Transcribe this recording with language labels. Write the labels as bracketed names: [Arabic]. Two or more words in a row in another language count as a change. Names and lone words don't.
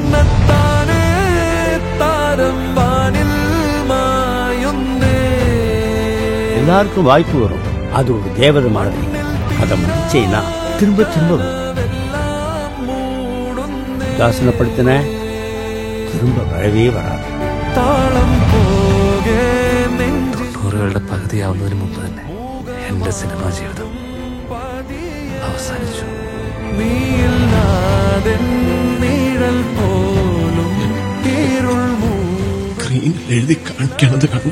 [Tamil] எல்லாருக்கும் வாய்ப்பு வரும். அது ஒரு தேவதை மாதிரி. அதை முடிச்சேன்னா திரும்ப திரும்ப தாசனப்படுத்தின திரும்ப வரவே வராது. [Malayalam] 90കളുടെ പകുതിയാവുന്നതിന് മുമ്പ് തന്നെ എന്റെ സിനിമാ ജീവിതം അവസാനിച്ചു. സ്ക്രീൻ എഴുതി കാണിക്കണത് കണ്ട